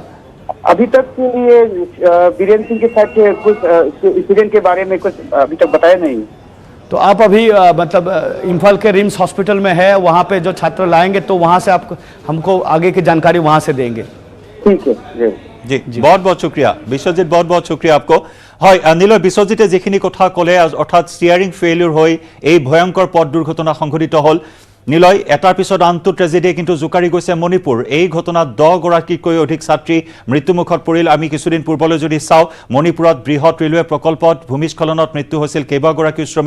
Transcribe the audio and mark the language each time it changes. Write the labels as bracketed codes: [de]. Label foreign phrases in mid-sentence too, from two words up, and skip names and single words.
[hi] अभी तक के लिए बीरेन सिंह के साथ कुछ इंसिडेंट के बारे में कुछ अभी तक बताया नहीं। तो आप अभी मतलब इम्फाल के रिम्स हॉस्पिटल में है, वहाँ पे जो छात्र लाएंगे तो वहाँ से आप हमको आगे की जानकारी वहाँ से देंगे। ठीक है जी बहुत बहुत शुक्रिया विश्वजित, बहुत बहुत शुक्रिया आपको। [as] হয় নীলয়, বিশ্বজিতে যিখিনি কথা ক'লে অৰ্থাৎ [en] steering failure [as] হৈ এই ভয়ংকৰ পথ দুৰ্ঘটনা সংঘটিত হ'ল। নীলয়, এটাৰ পিছত আনটো ট্ৰেজেডিয়ে কিন্তু জোকাৰি গৈছে মণিপুৰ। এই ঘটনাত 10 গৰাকীতকৈ অধিক ছাত্ৰী মৃত্যুমুখত পৰিল। আমি কিছুদিন পূৰ্বলৈ যদি চাওঁ, মণিপুৰত বৃহৎ ৰেলৱে প্ৰকল্পত ভূমিস্খলনত মৃত্যু হৈছিল কেইবাগৰাকী শ্ৰমিক।